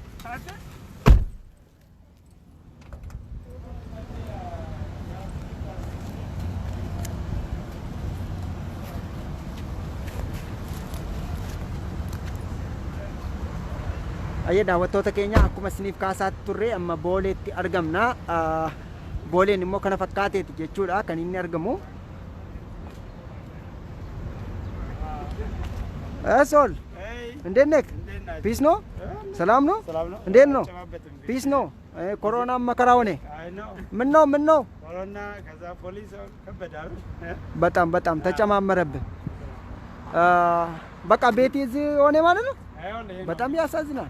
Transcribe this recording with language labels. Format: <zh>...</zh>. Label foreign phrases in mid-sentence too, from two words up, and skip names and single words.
<om>Ayya daawwattoota keenya akkuma isiniif kaasaatti turre amma booleetti argamna. Booleen immoo kana fakkaateeti jechuudha kan inni argamu.</om> <am>Sol እንዴት ነህ? ፒስ ነው? ሰላም ነው? እንዴት ነው? ፒስ ነው? ኮሮና መከራ ሆነ። ምን ነው? ኮሮና ከዛ ፖሊስ ከበዳል። በጣም ተጨማመረብን። በቃ ቤት እዚህ ሆነ ማለት ነው። በጣም ያሳዝናል።</am>